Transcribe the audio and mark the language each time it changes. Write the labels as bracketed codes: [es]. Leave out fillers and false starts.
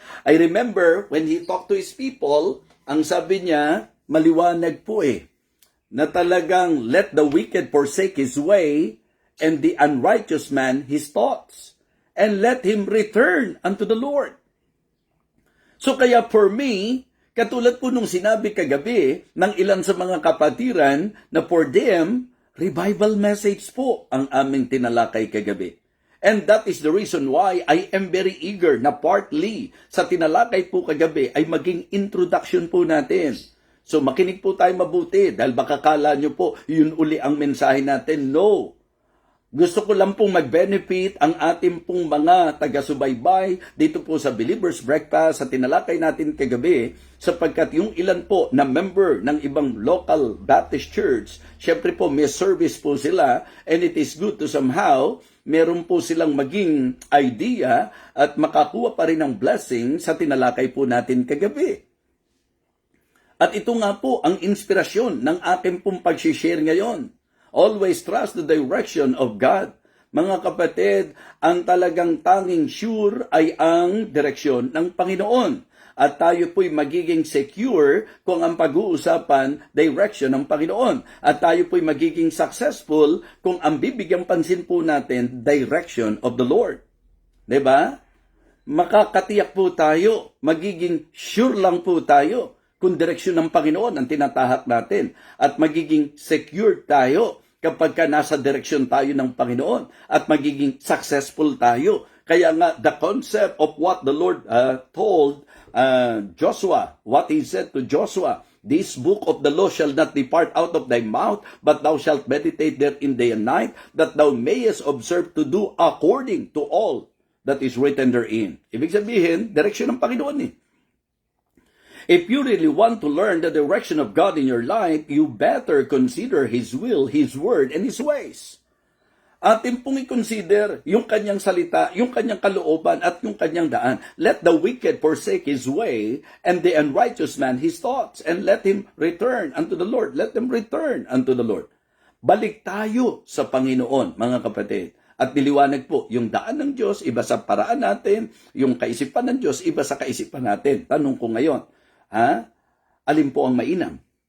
[en] I remember when He talked to His people, [tl] ang sabi niya, maliwanag po na talagang [en] let the wicked forsake his way and the unrighteous man his thoughts, and let him return unto the Lord. [tl] So kaya for me, katulad po nung sinabi kagabi ng ilan sa mga kapatiran na for them, revival message po ang aming tinalakay kagabi. [en] And that is the reason why I am very eager [tl] na partly sa tinalakay po kagabi ay maging introduction po natin. So makinig po tayo mabuti dahil baka kala nyo po yun uli ang mensahe natin. No. Gusto ko lang pong mag-benefit ang ating pong mga taga-subaybay dito po sa Believer's Breakfast sa tinalakay natin kagabi sapagkat yung ilan po na member ng ibang local Baptist church, syempre po may service po sila [en] and it is good to somehow [tl] meron po silang maging idea at makakuha pa rin ng blessing sa tinalakay po natin kagabi. At ito nga po ang inspirasyon ng aking pong pag-share ngayon. [en] Always trust the direction of God. [tl] Mga kapatid, ang talagang tanging sure ay ang direksyon ng Panginoon. At tayo po'y magiging secure kung ang pag-uusapan direction ng Panginoon. At tayo po'y magiging successful kung ang bibigyang pansin po natin [en] direction of the Lord. [tl] Diba? makakatiyak po tayo, magiging sure lang po tayo kung direksyon ng Panginoon ang tinatahak natin at magiging secure tayo kapag ka nasa direksyon tayo ng Panginoon at magiging successful tayo. Kaya nga, [en] the concept of what the Lord told Joshua, what He said to Joshua, this book of the law shall not depart out of thy mouth, but thou shalt meditate therein day and night, that thou mayest observe to do according to all that is written therein. [tl] Ibig sabihin, direksyon ng Panginoon eh. [en] If you really want to learn the direction of God in your life, you better consider His will, His word, and His ways. [tl] Atin pong i-consider yung kanyang salita, yung kanyang kalooban, at yung kanyang daan. [en] Let the wicked forsake his way, and the unrighteous man his thoughts, and let him return unto the Lord. Let them return unto the Lord. [tl] Balik tayo sa Panginoon, mga kapatid. At niliwanag po, yung daan ng Diyos, iba sa paraan natin, yung kaisipan ng Diyos, iba sa kaisipan natin. Tanong ko ngayon, alin po ang mainam?